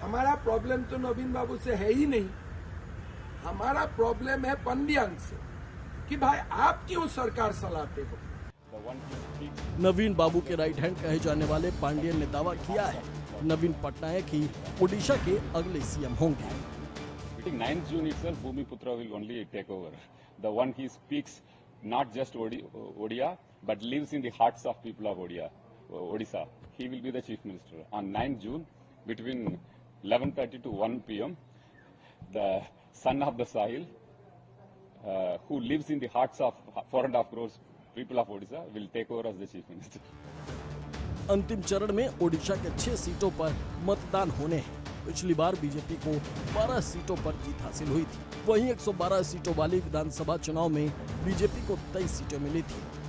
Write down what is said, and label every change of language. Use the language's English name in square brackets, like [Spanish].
[Hindi] हमारा प्रॉब्लम तो नवीन बाबू से है ही नहीं। हमारा प्रॉब्लम है पंडियन से कि भाई आप क्यों सरकार चलाते हो। नवीन बाबू के राइट हैंड कहे जाने वाले पांडियन ने दावा किया है नवीन पटनायक ही ओडिशा के अगले सीएम होंगे। [English] 9th June itself, Bhumiputra will only take over. The one he speaks not just Odia, but lives in the hearts of people of Odisha. He will be the chief minister. On 9th June, between 11:30 to 1 p.m., the son of the soil, who lives in the hearts of 4.5 crores people of Odisha, will take over as the chief minister. [Hindi] अंतिम चरण में ओडिशा के 6 सीटों पर मतदान होने हैं। पिछली बार बीजेपी को 12 सीटों पर जीत हासिल हुई थी। वहीं 112 सीटों वाली विधानसभा चुनाव में बीजेपी को 23 सीटें मिली थी।